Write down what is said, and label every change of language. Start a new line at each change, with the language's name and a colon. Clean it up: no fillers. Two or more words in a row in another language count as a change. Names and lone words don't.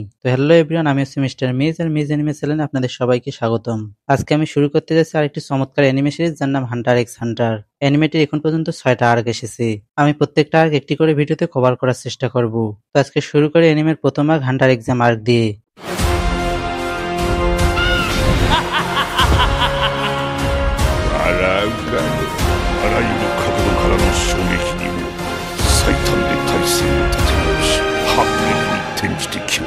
Bangla: তো
English: hello everyone,
Bangla: আমি হচ্ছি মিস্টার মিজ আর মিজ অ্যানিমে চ্যানেলে আপনাদের সবাইকে স্বাগতম। আজকে আমি শুরু করতে যাচ্ছি আরেকটি চমৎকার অ্যানিমে সিরিজ যার নাম হান্টার এক্স হান্টার। অ্যানিমেটির এখন পর্যন্ত ৬টা আর্ক এসেছে। আমি প্রত্যেকটা আর্ক একটি করে ভিডিওতে কভার করার চেষ্টা করব। তো আজকে শুরু করে অ্যানিমের প্রথম আর্ক হান্টার এক্সাম আর্ক দিয়ে।
Japanese: 笑うがあらゆる角度からの衝撃にも最短で体勢を立て直し反撃に転じて気を